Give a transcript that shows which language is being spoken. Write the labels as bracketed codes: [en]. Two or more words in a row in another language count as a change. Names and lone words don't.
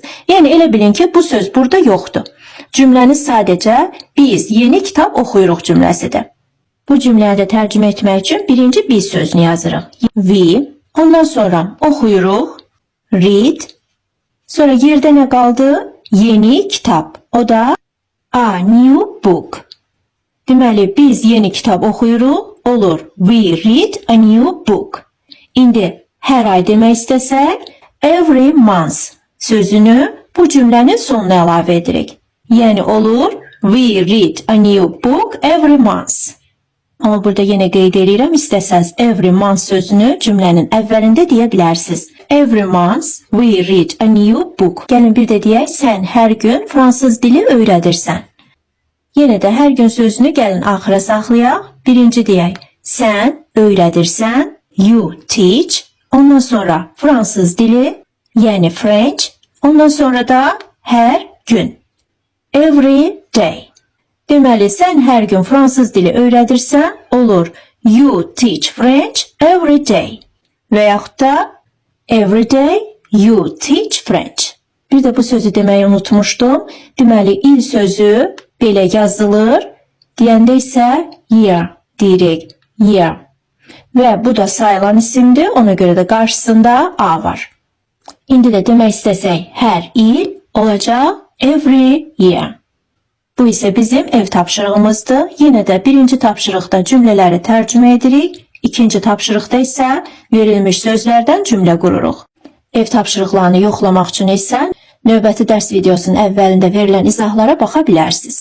[az] Yəni elə bilin ki, bu söz burada yoxdur. Cümləniz sadəcə biz yeni kitab oxuyuruq cümləsidir. Bu cümləni də tərcümə etmək üçün birinci biz sözünü yazırıq. We, ondan sonra oxuyuruq, read, sonra yerdə nə qaldı? Yeni kitap. O da [en] a new book. [az] Deməli, biz yeni kitab oxuyuruq, olur. [en] We read a new book. [az] İndi hər ay demək istəsək, [en] every month [az] sözünü bu cümlənin sonuna əlavə edirik. Yəni olur, [en] we read a new book every month. [az] Amma burada yenə qeyd edirəm, istəsəz [en] every month [az] sözünü cümlənin əvvəlində deyə bilərsiniz. [en] Every month we read a new book. [az] Gəlin bir də deyək, sən hər gün fransız dili öyrədirsən. Yenə də hər gün sözünü gəlin axıra saxlayaq. Birinci deyək, sən öyrədirsən, [en] you teach. [az] Ondan sonra fransız dili, yəni French. Ondan sonra da hər gün, [en] every day. [az] Deməli, sən hər gün fransız dili öyrədirsən, olur. [en] You teach French every day. [az] Və yaxud da [en] every day you teach French. [az] Bir də bu sözü deməyi unutmuşdum. Deməli, il sözü belə yazılır. Deyəndə isə year deyirik. Year. Və bu da sayılan isimdir. Ona görə də qarşısında A var. İndi də demək istəsək, hər il olacaq [en] every year. [az] Bu isə bizim ev tapşırığımızdır. Yenə də birinci tapşırıqda cümlələri tərcümə edirik. İkinci tapşırıqda isə verilmiş sözlərdən cümlə qururuq. Ev tapşırıqlarını yoxlamaq üçün isə növbəti dərs videosunun əvvəlində verilən izahlara baxa bilərsiniz.